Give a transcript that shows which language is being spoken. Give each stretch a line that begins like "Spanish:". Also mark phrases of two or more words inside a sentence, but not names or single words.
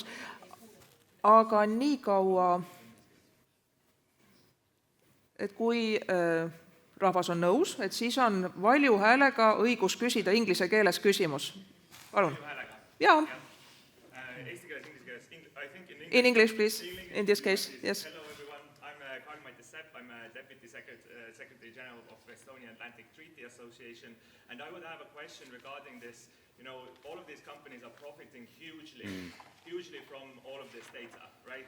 Estonian: Aga nii kaua, et kui rahvas on nõus, et siis on valju häälega õigus küsida inglise keeles küsimus. Palun. Jaa. Eesti keeles, inglise keeles.
English: I think in English, please. In this case, yes. Hello everyone, I'm Karl-Mati Sepp. I'm a Deputy Secretary General of Estonian Atlantic Treaty Association. And I would have a question regarding this. You know, all of these companies are profiting hugely from all of this data, right?